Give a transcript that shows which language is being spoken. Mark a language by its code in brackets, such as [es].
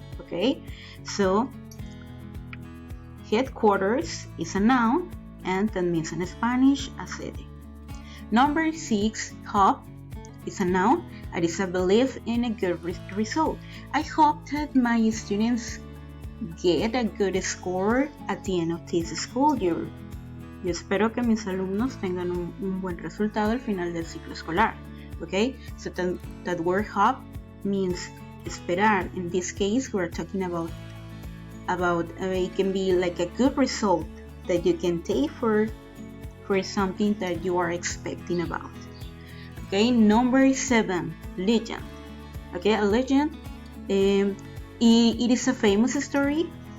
[en] Okay, so headquarters is a noun and that means in Spanish a sede. Number 6, hope, is a noun and is a belief in a good result. I hope that my students get a good score at the end of this school year. [es] Yo espero que mis alumnos tengan un buen resultado al final del ciclo escolar. [en] Okay, so that word hope means esperar. In this case, we're talking about about it can be like a good result that you can take for something that you are expecting about. Okay, number 7, legend. Okay, a legend, it is a famous story.